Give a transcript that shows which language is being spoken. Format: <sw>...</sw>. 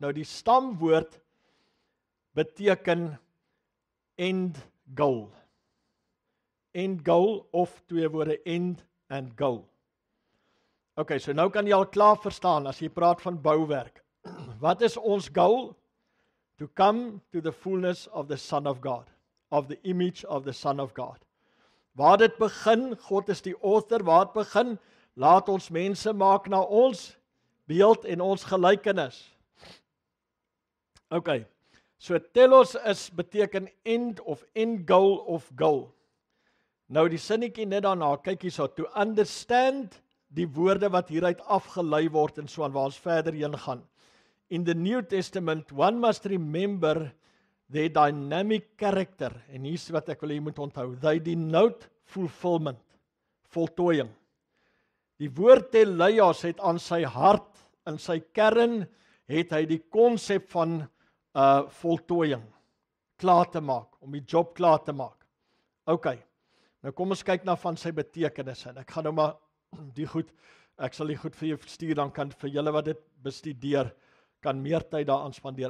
<af>Nou die stamwoord beteken end goal. End goal of twee woorde end and goal. OK, so nou kan jy al klaar verstaan as jy praat van bouwerk. Wat is ons goal?</af> <en>To come to the fullness of the Son of God, of the image of the Son of God.</en> <af>Waar dit begin, God is die author, waar dit begin, laat ons mense maak na ons beeld en ons gelykenis. OK, so telos beteken end of end goal of goal. Nou die sinnetjie net daarna, kyk hierso,</af> <en>to understand</en> <af>die woorde wat hieruit afgelei word en so aan waar ons verder heen gaan.</af> <en>In the New Testament, one must remember their dynamic character.</en> <af>En hier's wat ek wil hê jy moet onthou.</af> <en>They denote fulfillment,</en> <af>voltooiing. Die woord teleios het aan sy hart, in sy kern, het hy die konsep van voltooiing, klaar te maak, om die job klaar te maak. OK, nou kom ons kyk na van sy betekenis. En ek gaan nou maar ek sal die goed vir jou stuur, dan kan vir julle wat dit bestudeer, kan meer tyd daaraan spandeer.</af>